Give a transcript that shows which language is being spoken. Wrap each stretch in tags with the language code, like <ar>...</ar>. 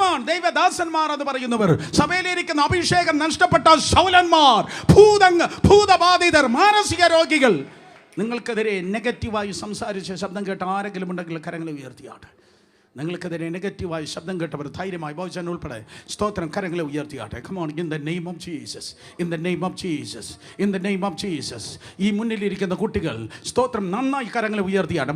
<ml>ദൈവദാസന്മാർ എന്ന് പറയുന്നവർ, സഭയിലിരിക്കുന്ന അഭിഷേകം നഷ്ടപ്പെട്ട ശൗലന്മാർ, ഭൂതബാധിതർ, മാനസിക രോഗികൾ, നിങ്ങൾക്കെതിരെ നെഗറ്റീവായി സംസാരിച്ച ശബ്ദം കേട്ട ആരെങ്കിലും ഉണ്ടെങ്കിൽ കരങ്ങൾ ഉയർത്തിയാട്ടെ. നിങ്ങൾക്കെതിരെ നെഗറ്റീവായി ശബ്ദം കേട്ടവർ ധൈര്യമായി ബോജൻ ഉൾപ്പെടെ സ്തോത്രം കരങ്ങളെ ഉയർത്തിയാട്ടെ.</ml> <en>Come on, in the name of Jesus, in the name of Jesus, in the name of Jesus.</en> <ml>ഈ മുന്നിലിരിക്കുന്ന കുട്ടികൾ സ്തോത്രം നന്നായി കരങ്ങളെ ഉയർത്തിയാട്ടെ.</ml>